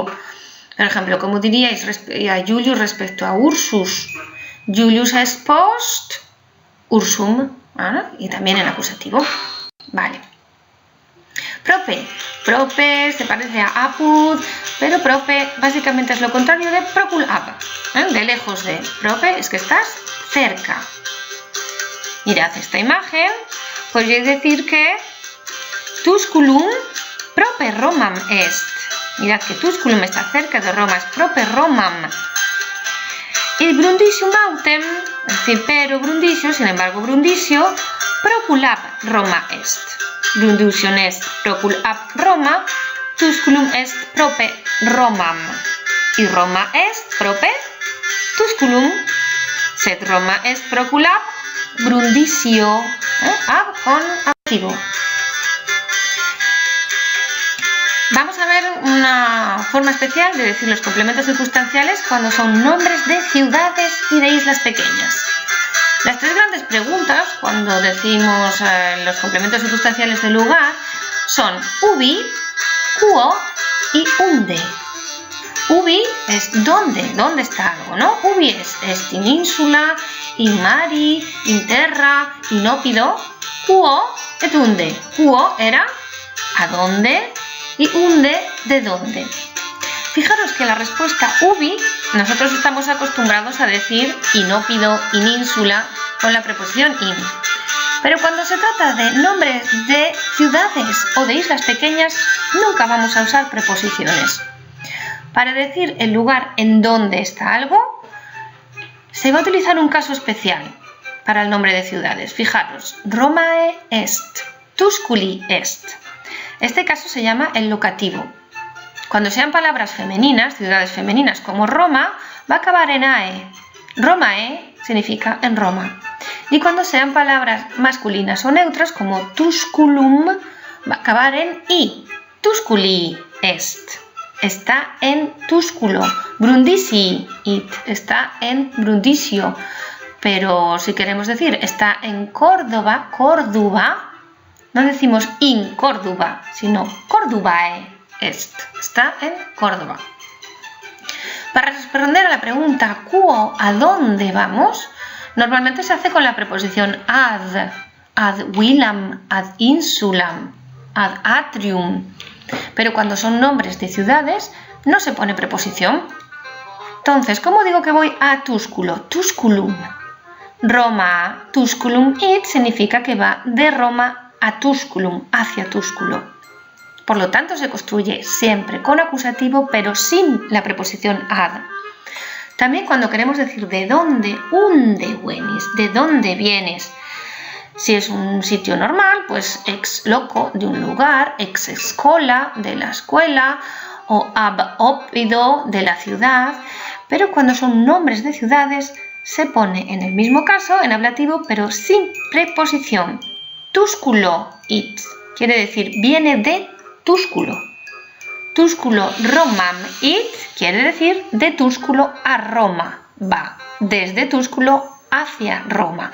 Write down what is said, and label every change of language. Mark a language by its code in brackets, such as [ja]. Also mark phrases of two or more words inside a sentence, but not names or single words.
[es] Por ejemplo, ¿cómo diríais a Julius respecto a Ursus? [la] Julius est post Ursum, [es] y también en acusativo. Vale. Prope. Prope se parece a apud, pero prope básicamente es lo contrario de proculab, de lejos de. Prope es que estás cerca. Mirad esta imagen, podríais decir que [la] Tusculum prope Romam est. [es] Mirad que Tusculum está cerca de Roma, es [la] prope Romam. [es] Y Brundisium autem, es decir, pero Brundisio, sin embargo Brundisio, [la] proculab Roma est. Brundusium est proculab Roma, Tusculum est prope Romam. Y Roma est prope Tusculum, sed Roma est proculab Brundisio, ab [es] con activo. Vamos a ver una forma especial de decir los complementos circunstanciales cuando son nombres de ciudades y de islas pequeñas. Las tres grandes preguntas cuando decimos los complementos circunstanciales del lugar son ubi, quo y unde. Ubi es dónde está algo, ¿no? Ubi es [la] in insula, in mari, in terra, in opido. Quo et unde. [es] Quo era a dónde y unde de dónde. Fijaros que la respuesta ubi, nosotros estamos acostumbrados a decir [la] in opido, in insula, [es] con la preposición in. Pero cuando se trata de nombres de ciudades o de islas pequeñas, nunca vamos a usar preposiciones. Para decir el lugar en donde está algo, se va a utilizar un caso especial para el nombre de ciudades. Fijaros, [la] Romae est, Tusculi est. [es] Este caso se llama el locativo. Cuando sean palabras femeninas, ciudades femeninas como Roma, va a acabar en ae. Romae significa en Roma. Y cuando sean palabras masculinas o neutras como Tusculum, va a acabar en i. [la] Tusculi est. [es] Está en Tusculo. [la] Brundisi it. [es] Está en Brundisio. Pero si queremos decir está en Córdoba, Córdoba, no decimos in Córdoba, sino Córdobae est. Está en Córdoba. Para responder a la pregunta quo, ¿a dónde vamos? Normalmente se hace con la preposición [la] ad villam, ad insulam, ad atrium. [es] Pero cuando son nombres de ciudades no se pone preposición. Entonces, ¿cómo digo que voy a Tusculo? Tusculum. Roma, Tusculum it significa que va de Roma a Tusculum, hacia Tusculo. Por lo tanto, se construye siempre con acusativo, pero sin la preposición ad. También cuando queremos decir de dónde, [la] unde venis, [es] de dónde vienes. Si es un sitio normal, pues [la] ex loco, [es] de un lugar, [la] ex escola, [es] de la escuela, o [la] ab opido, [es] de la ciudad. Pero cuando son nombres de ciudades, se pone en el mismo caso, en ablativo, pero sin preposición. Tusculo it, quiere decir, viene de Tusculo. [la] Tusculo Romam it, [es] quiere decir, de Tusculo a Roma, va desde Tusculo hacia Roma.